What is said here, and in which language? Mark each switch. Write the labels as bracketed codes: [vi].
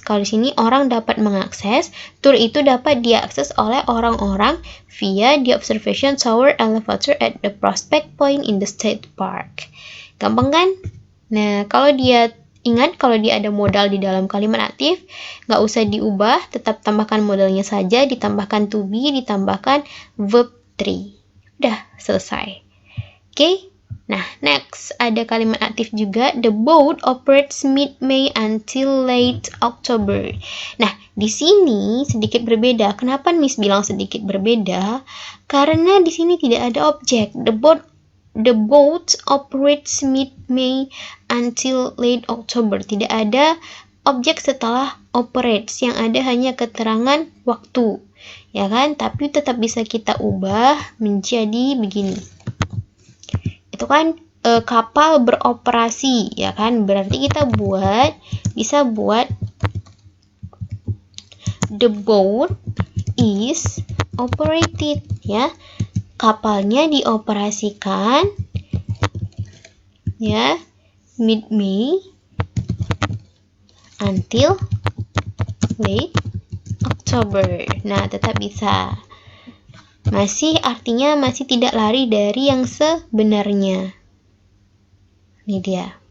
[id] Kalau di sini orang dapat mengakses, tour itu dapat diakses oleh orang-orang [en] via the observation tower elevator at the Prospect Point in the State Park. [id] Gampang kan? Nah, kalau dia Ingat kalau dia ada modal di dalam kalimat aktif, nggak usah diubah, tetap tambahkan modalnya saja, ditambahkan to be, ditambahkan verb 3. Udah selesai. Oke? Nah, next ada kalimat aktif juga. [en] The boat operates mid-May until late October. [id] Nah, di sini sedikit berbeda. Kenapa Miss bilang sedikit berbeda? Karena di sini tidak ada objek. [en] The boat operates mid-May until late October. [id] Tidak ada objek setelah operates. Yang ada hanya keterangan waktu. Ya kan? Tapi tetap bisa kita ubah menjadi begini. Itu kan kapal beroperasi, ya kan? Berarti kita bisa buat [en] the boat is operated, [id] ya. Kapalnya dioperasikan, ya, [en] mid-May until late October. [id] Nah, tetap bisa. Artinya masih tidak lari dari yang sebenarnya. Ini dia.